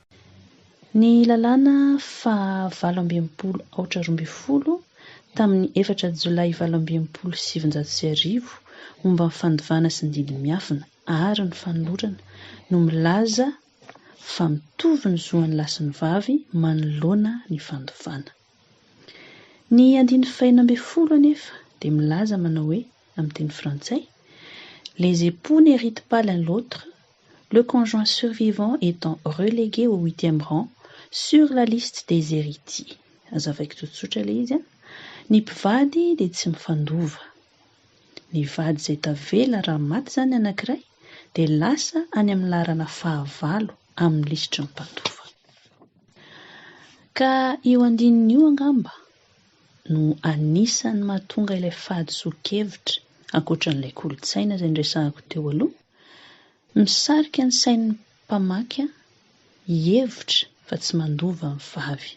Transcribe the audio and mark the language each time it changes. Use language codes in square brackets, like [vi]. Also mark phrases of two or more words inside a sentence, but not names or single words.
[mg] Ny lalàna fa 8/12 tamin'ny 4 Jolay 2017 momba ny fandovana sy ny didiny miafina ary ny fanolorana no milaza fa mitovy ny zoan'ny lahy sy ny vavy manoloana ny fandovana. Ny 5/10 anefa dia milaza manao hoe amin'ny teny frantsay: [fr] les époux n'héritent pas l'un l'autre, le conjoint survivant étant relégué au 8e rang sur la liste des héritiers. [mg] Azavaiko tsotsotra ilay izy. Ny mpivady dia tsy mifandova. Ny vady izay tavela raha maty izany anankiray dia lasa any amin'ny laharana fahavalo amin'ny lisitry ny mpandova. Ka io andininy io angamba no anisan'ny mahatonga ilay fahadiso-kevitra ankoatran'ilay kolotsaina izay niresahako teo aloha, misarika ny sain'ny mpamaky hevitra fa tsy mandova ny vavy.